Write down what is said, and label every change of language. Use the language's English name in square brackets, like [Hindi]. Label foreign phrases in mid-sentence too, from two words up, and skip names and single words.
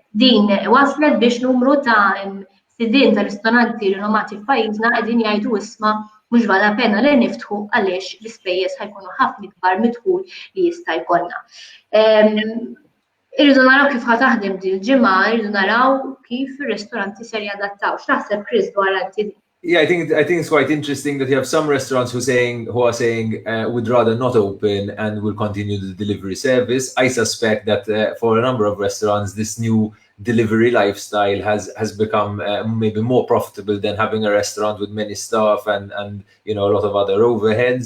[Maltese] Din waslet biex numru ta' sidien ta' ristoranti rinomati f'pajjiżna qegħdin jgħidu isma' mhux [Italian] vala pena [Maltese] li niftħu għaliex l-ispejjeż ħajkunu ħafna ikbar midħul li jista' jkollna. Irridu naraw kif ħataħdem din il-ġimgħa, irridu naraw kif ir-ristoranti ser jadattaw. X'taħseb Chris dwar anti? [English] Yeah, I think it's quite interesting that you have some restaurants who are saying we'd rather not open and will continue the delivery service. I suspect that for a number of restaurants, this new delivery lifestyle has become maybe more profitable than having a restaurant with many staff and a lot of other overheads.